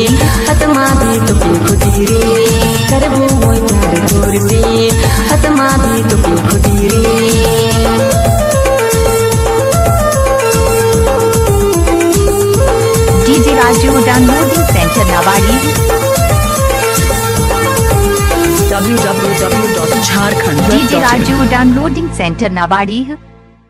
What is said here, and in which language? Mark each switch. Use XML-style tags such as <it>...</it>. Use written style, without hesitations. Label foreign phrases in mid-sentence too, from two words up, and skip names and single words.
<sck>आत्मा भी तुके खुदी रे करबो मोय प्यार तोर से आत्मा भी तुके खुदी रे</sck> <hi>डीजे राजू डाउनलोडिंग सेंटर नवाड़ी। www.jharkhand.in डीजे राजू डाउनलोडिंग सेंटर नवाड़ी।</hi>